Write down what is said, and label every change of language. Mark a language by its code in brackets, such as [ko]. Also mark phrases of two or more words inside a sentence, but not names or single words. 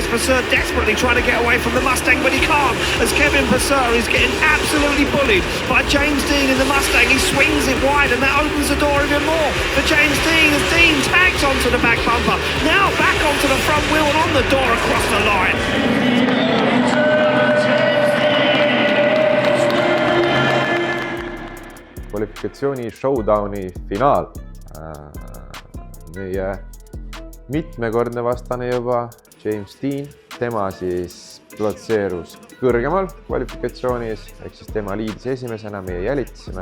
[en] Purser desperately trying to get away from the Mustang, but he can't as Kevin Purser is getting absolutely bullied by James Dean in the Mustang. He swings it wide and that opens the door even more for James Dean as Dean tags onto the back bumper. Now back onto the front wheel and on the door across the line. [et] Kvalifikatsiooni showdowni finaal. Meie mitmekordne vastane juba James Dean. Tema siis platseerus kõrgemal kvalifikatsioonis, ehk siis tema liidis esimesena, meie jälitasime.